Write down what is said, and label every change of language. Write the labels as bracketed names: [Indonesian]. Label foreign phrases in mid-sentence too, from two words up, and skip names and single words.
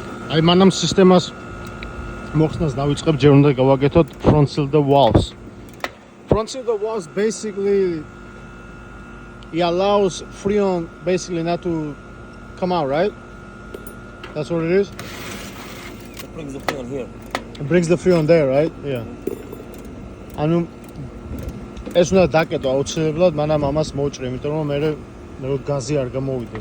[Georgian] აი მანამ სისტემას მოხსნას დავიწყებ, ჯერ უნდა გავაკეთოთ [English] front cylinder valves. Front cylinder valves basically it allows Freon basically not to come out, right? That's what it is? It brings the Freon here. It brings the Freon there, right? Yeah. [Georgian] ანუ ეს უნდა დაკეტო აუცილებლად, მანამ ამას მოუჭრე, იმიტომ რომ მე გაზი არ გამოვიდეს.